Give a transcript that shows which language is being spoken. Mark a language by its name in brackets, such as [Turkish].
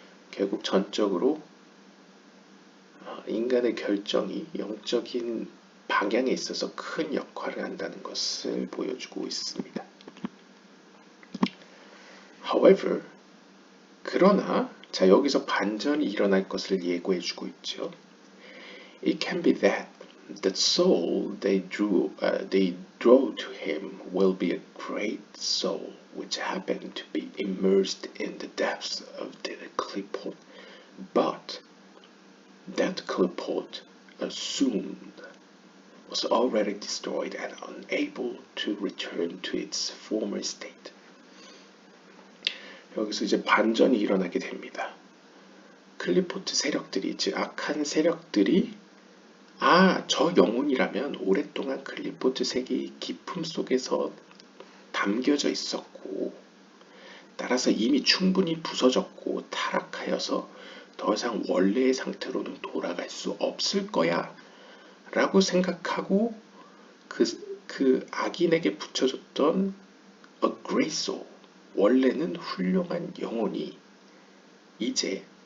[Korean] 결국 전적으로 인간의 결정이 영적인 방향에 있어서 큰 역할을 한다는 것을 보여주고 있습니다. [English] However, [Korean] 그러나 자 여기서 반전이 일어날 것을 예고해주고 있죠. [English] It can be that the soul they draw to him will be a great soul which happened to be immersed in the depths of the clipot, but that clipot assumed was already destroyed and unable to return to its former state. [Korean] 여기서 이제 반전이 일어나게 됩니다. 클리포트 세력들이, 즉 악한 세력들이 저 영혼이라면 오랫동안 클리포트 세계의 깊음 속에서 담겨져 있었고 따라서 이미 충분히 부서졌고 타락하여서 더 이상 원래의 상태로는 돌아갈 수 없을 거야 라고 생각하고 그 악인에게 붙여줬던 [English] a great soul, [Korean] 원래는 훌륭한 영혼이 이제